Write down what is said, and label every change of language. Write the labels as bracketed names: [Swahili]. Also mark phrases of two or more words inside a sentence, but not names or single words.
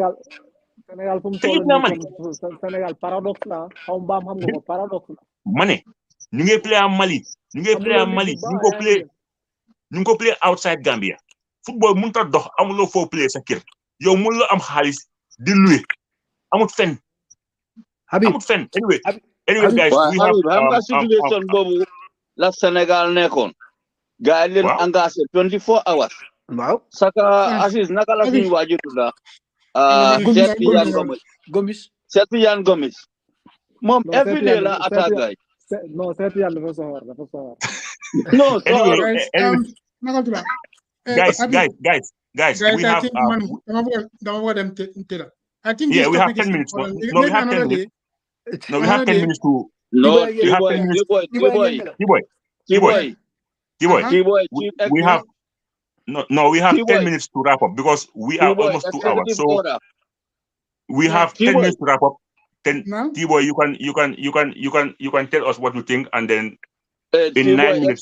[Wolof] Sénégal fu mu toll nii Sénégal paradoxe la xaw mbaam xam nga ko paradoxe la ma ne ñu ngi play à Mali ñu ngi ko play [English] outside Gambia [Wolof] football mënut a dox amuloo foo play sa kër yow mënuloo am xaalis di loué amut fenn [English] anyway guys we have [Wolof] xam nga situation boobu la Sénégal nekkoon gars yi leen engagé 24 hours waaw saka Aziz naka la suñu waajur la Cheikh Tidiane Gomis moom [English] every day [Wolof] la attaque gars non Cheikh Tidiane dafa soxor non [English] guys we have I think we have 10 minutes no we have 10 minutes no we have 10 minutes to we have we have 10 minutes to wrap up because we are almost 2 hours so we have 10 minutes to wrap up then T-Boy you can tell us what you think and then in 9 minutes